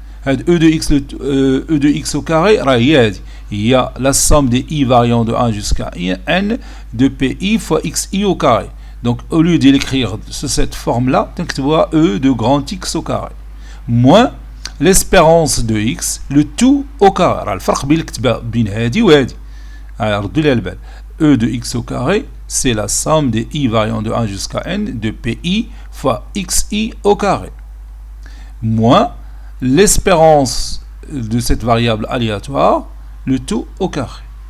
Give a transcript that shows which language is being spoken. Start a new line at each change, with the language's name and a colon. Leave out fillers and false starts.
French: E de X au carré, il y a la somme des I variant de 1 jusqu'à N de PI fois XI au carré. Donc au lieu de l'écrire sous cette forme-là, tu vois E de grand X au carré. Moins l'espérance de x le tout au carré.
Arabic: راه الفرق بين الكتابه بين هذه وهذه ردوا لي البال.
French: E de x au carré c'est la somme des i variant de 1 jusqu'à n de pi fois xi au carré moins l'espérance de cette variable aléatoire le tout au carré.